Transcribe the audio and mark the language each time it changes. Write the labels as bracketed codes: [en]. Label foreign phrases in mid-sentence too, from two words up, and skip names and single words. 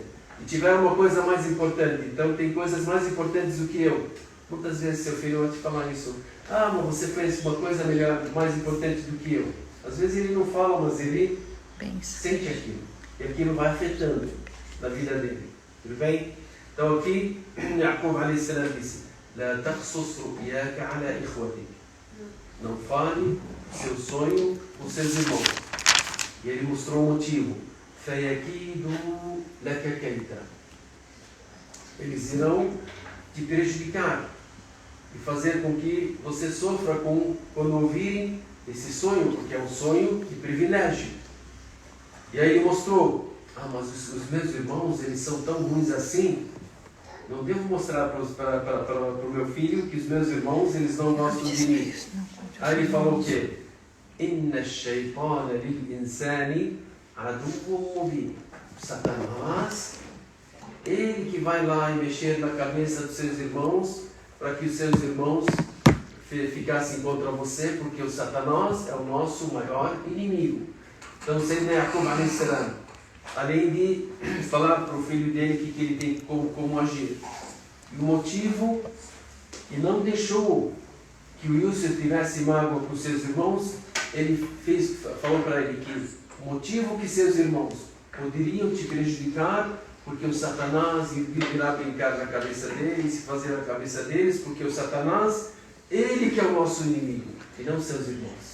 [pt] E tiveram uma coisa mais importante, então tem coisas mais importantes do que eu. Muitas vezes seu filho vai te falar isso. Ah, mas você fez uma coisa melhor, mais importante do que eu. Às vezes ele não fala, mas ele sente aquilo. E aquilo vai afetando na vida dele. Tudo bem? Então aqui, Yaqub [ar] عليه السلام [pt] disse, [ar] "لا تقصص رؤياك على إخوتك." [pt] Não fale seu sonho com seus irmãos. E ele mostrou o motivo. [ar] "فيكيدوا لك كيدا." [pt] Eles irão te prejudicar e fazer com que você sofra quando ouvirem esse sonho, porque é um sonho de privilégio. E aí ele mostrou, mas os meus irmãos, eles são tão ruins assim, não devo mostrar para o meu filho que os meus irmãos, eles não gostam de mim. Aí ele falou o quê? [ar] "إن الشيطان للإنسان عدو مبين." [pt] Satanás, ele que vai lá e mexer na cabeça dos seus irmãos, para que os seus irmãos ficassem contra você, porque o Satanás é o nosso maior inimigo. Então, Sayyidina Yaqub [ar] عليه السلام, [pt] além de falar para o filho dele que ele tem como agir, e o motivo que não deixou que o Yusuf tivesse mágoa com seus irmãos, ele falou para ele que o motivo que seus irmãos poderiam te prejudicar, porque o Satanás irá brincar na cabeça deles e fazer a cabeça deles, porque o Satanás, ele que é o nosso inimigo, e não seus irmãos.